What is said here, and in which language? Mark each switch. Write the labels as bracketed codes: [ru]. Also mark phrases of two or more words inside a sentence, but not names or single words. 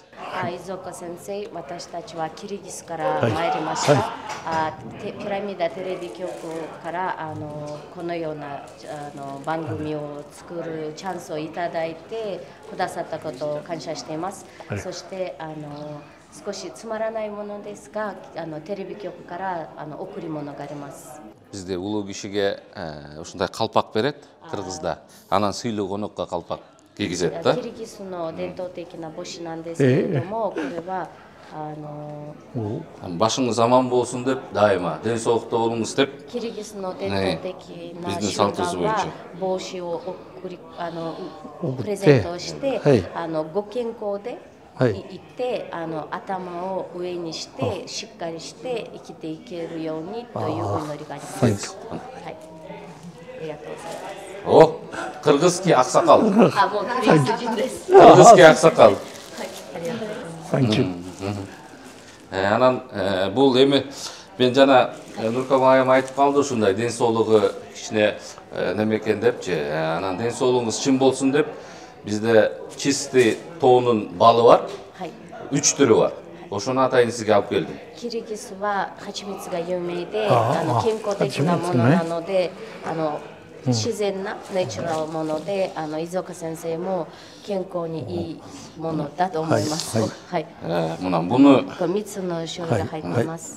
[ja] イズオカ先生、私たちはキルギスから参りました. ピラミッドテレビ局からこのような番組を作るチャンスをいただいてくださったこと感謝しています. そして少しつまらないものですが、テレビ局から贈り物があります。 [ky] Bizde улуу кишиге ушундай калпак берет Кыргызда. Анан сыйлуу конокко калпак кийгизет да. [ja] キリギスの伝統的な帽子なんですけれども、これは [ky] Башыңыз аман болсун деп дайыма, ден соолукта болуңуз деп. [ja] キリギスの伝統的な習慣は帽子をプレゼントして、ご健康でいって頭を上にしてしっかりして生きていけるようにというお祈りがあります。はい、ありがとうございます。 [ru] お、Кыргызский аксакал. [ja] もうキリギス人です。 [ru] Кыргызский аксакал. [ja] はい、ありがとうございます。 [ky] Анан бул эми мен жана Нуркан айым айтып калды ушундай ден соолугу кичине неме экен депчи. Анан ден соолугуңуз чын болсун деп бизде чистый тоонун балы бар. 3 түрү бар. Ошону атайын сизге алып келдим. [ja] キリギスは蜂蜜が有名で、健康的なものなので、自然なネチュラルもので、伊岡先生も健康にいいものだと思います。はい。3つの種類が入っています。